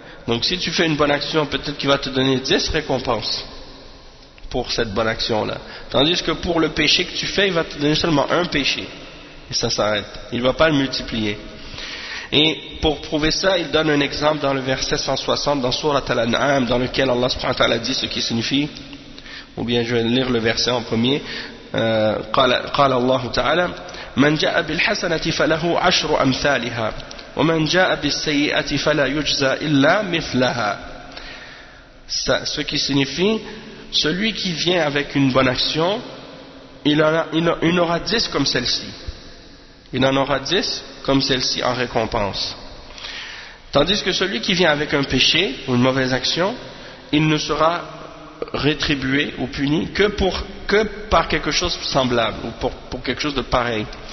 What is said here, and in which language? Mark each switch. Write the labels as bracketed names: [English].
[French] Donc si tu fais une bonne action, peut-être qu'il va te donner 10 récompenses pour cette bonne action là tandis que pour le péché que tu fais, il va te donner seulement un péché et ça s'arrête, il ne va pas le multiplier. Et pour prouver ça, il donne un exemple dans le verset 160 dans sourate Al-An'am, dans lequel Allah subhanahu wa ta'ala dit ce qui signifie, ou bien je vais lire le verset en premier. [Arabic] قال الله تعالى من جاء بالحسنة فله عشر أمثالها ومن جاء بالسيئة فلا يجزى إلا مثلها. [French] Ce qui signifie, celui qui vient avec une bonne action, il aura 10 comme celle-ci. Il en aura 10 comme celle-ci en récompense. Tandis que celui qui vient avec un péché ou une mauvaise action, il ne sera rétribué ou puni que par quelque chose semblable ou pour quelque chose de pareil.